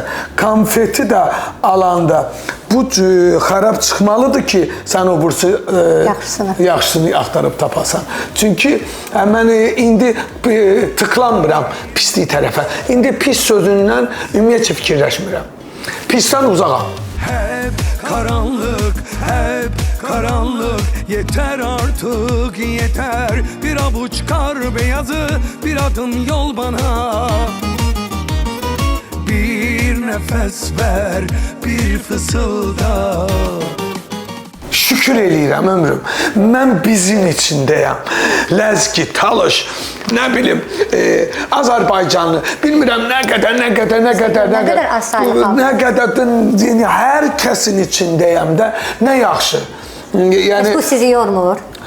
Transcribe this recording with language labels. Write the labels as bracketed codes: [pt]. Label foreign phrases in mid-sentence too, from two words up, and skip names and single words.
[az] Konfeti də alanda bu xarab çıxmalıdır ki, sən o bursu yaxşısını axtarıb tapasan. Çünki mən indi tıklanmıram pislik tərəfə. İndi pis sözündən ümumiyyətcə fikirləşmirəm. Pisdən uzaqam. [tr] Hep karanlık, yeter artık yeter. Bir avuç kar beyazı, bir adım yol bana. Bir nefes ver, bir fısılda. [az] Şükür eləyirəm ömrüm. Mən bizin içindəyəm. Ləzgi, Talış, nə bilim, Azərbaycanlı, bilmirəm nə qədər hər kəsin içindəyəm də, nə yaxşı. Yəni, bu sizi yormur?